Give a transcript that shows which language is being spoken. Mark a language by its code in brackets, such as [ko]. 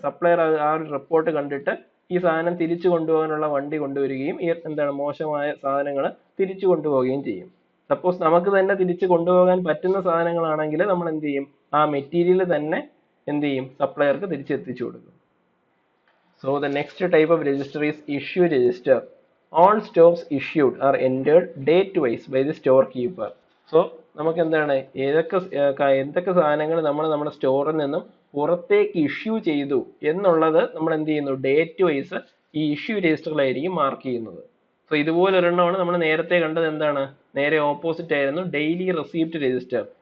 [ml] Supplier ആ ഒരു report കണ്ടിട്ട് ഈ സാധനം തിരിച്ചു കൊണ്ടുപോകാനുള്ള വണ്ടി കൊണ്ടുവരികയും ഈ എന്താണ് മോശമായ സാധനങ്ങൾ തിരിച്ചു കൊണ്ടുപോവുകയും ചെയ്യും. സപ്പോസ് നമുക്ക് തന്നെ തിരിച്ചു കൊണ്ടുപോകാൻ പറ്റുന്ന സാധനങ്ങളാണെങ്കിൽ നമ്മൾ എന്ത് ചെയ്യും, ആ മെറ്റീരിയൽ തന്നെ എന്ത് ചെയ്യും, സപ്ലയർക്ക് തിരിച്ചെത്തിച്ചു കൊടുക്കും. [en] So the next type of register is issue register. All stocks issued are entered date-wise by the storekeeper. [ml] So നമുക്ക് എന്താണ് എന്തൊക്കെ സാധനങ്ങൾ നമ്മൾ നമ്മുടെ സ്റ്റോറിൽ നിന്നും പുറത്തേക്ക് ഇഷ്യൂ ചെയ്തു എന്നുള്ളത് നമ്മൾ എന്ത് ചെയ്യുന്നു, ഡേറ്റ് വൈസ് ഈ ഇഷ്യൂ രജിസ്റ്ററിലായിരിക്കും മാർക്ക് ചെയ്യുന്നത്. സോ ഇതുപോലെ ഒരെണ്ണമാണ് നമ്മൾ നേരത്തെ കണ്ടത്. എന്താണ്, നേരെ ഓപ്പോസിറ്റ് ആയിരുന്നു ഡെയിലി റെസീപ്റ്റ് രജിസ്റ്റർ.